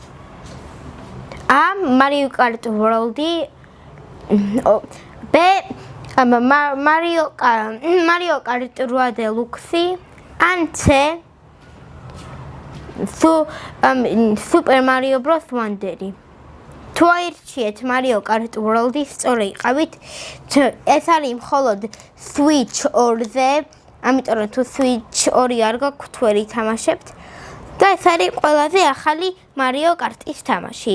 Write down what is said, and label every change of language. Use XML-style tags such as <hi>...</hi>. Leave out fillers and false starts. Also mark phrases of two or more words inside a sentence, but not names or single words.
<ka>Mario Kart World-ი Mario Kart 8 Deluxe ან C Super Mario Bros. Wonder-ი. თუ აირჩიეთ Mario Kart World-ი, სწორი იყავით. ეს არის მხოლოდ Switch 2-ზე. ამიტომ რომ თუ Switch 2 არ გაქვთ, ვერ ითამაშებთ და ეს არის ყველაზე ახალი Mario Kart-ის თამაში.</ka>